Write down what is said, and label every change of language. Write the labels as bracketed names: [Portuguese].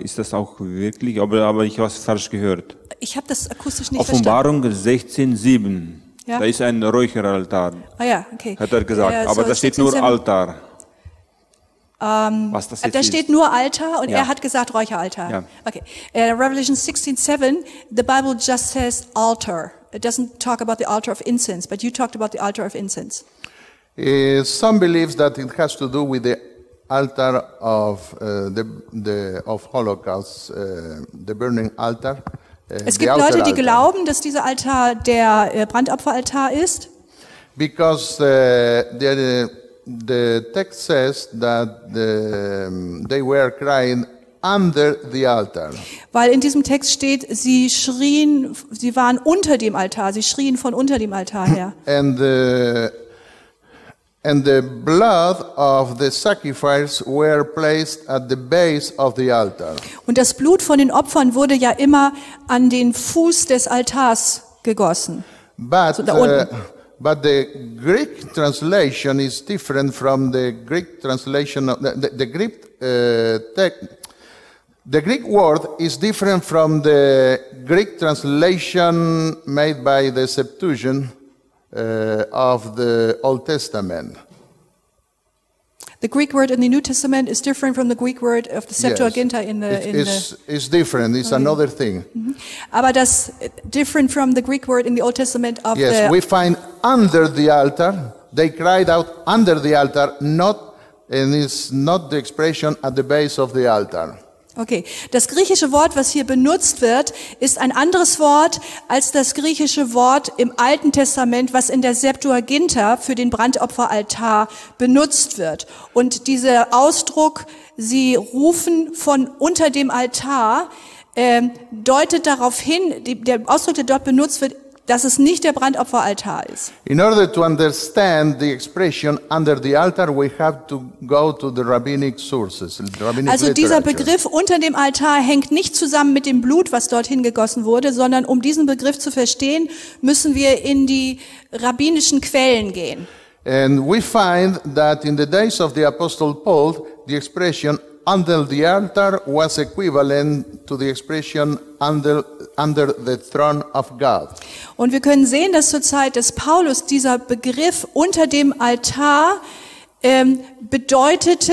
[German] Ist das auch wirklich? Aber ich habe es falsch gehört. Ich habe das akustisch nicht Offenbarung verstanden. Offenbarung 16,7. Ja? Da ist ein Räucheraltar. Ah ja, okay. Hat er gesagt. Aber so da steht 16, nur 7. Altar. Was das jetzt da ist. Steht nur Altar und ja. Er hat gesagt Räucheraltar. Ja. [English] Okay. Revelation 16,7, the Bible just says altar. It doesn't talk about the altar of incense, but you talked about the altar of incense. Some believe that it has to do with the altar of the Holocaust, the burning altar. [German] Es gibt Leute, die glauben, dass dieser Altar der Brandopferaltar ist. [English] Because the text says that they were crying under the altar. [German] Weil in diesem Text steht, sie waren unter dem Altar, sie schrien von unter dem Altar her. [English] And the blood of the sacrifice were placed at the base of the altar. [German] Und das Blut von den Opfern wurde ja immer an den Fuß des Altars gegossen. [English] But the Greek translation is different from the Greek translation of the Greek text. The Greek word is different from the Greek translation made by the Septuagint of the Old Testament. The Greek word in the New Testament is different from the Greek word of the Septuaginta yes. in the... It's different, it's okay. Another thing. Mm-hmm. [German] Aber das [English] different from the Greek word in the Old Testament of yes, the... Yes, we find under the altar, they cried out under the altar, not, and it's not the expression at the base of the altar. [German] Okay, das griechische Wort, was hier benutzt wird, ist ein anderes Wort als das griechische Wort im Alten Testament, was in der Septuaginta für den Brandopferaltar benutzt wird. Und dieser Ausdruck, sie rufen von unter dem Altar, deutet darauf hin, der Ausdruck, der dort benutzt wird, dass es nicht der Brandopferaltar ist. [English] In order to understand the expression under the altar, we have to go to the rabbinic sources. Rabbinic [German] also dieser [English] literature. [German] Begriff unter dem Altar hängt nicht zusammen mit dem Blut, was dorthin gegossen wurde, sondern um diesen Begriff zu verstehen, müssen wir in die rabbinischen Quellen gehen. [English] And we find that in the days of the Apostle Paul, the expression under the altar was equivalent to the expression under the throne of God. [German] Und wir können sehen, dass zur Zeit des Paulus dieser Begriff unter dem Altar bedeutete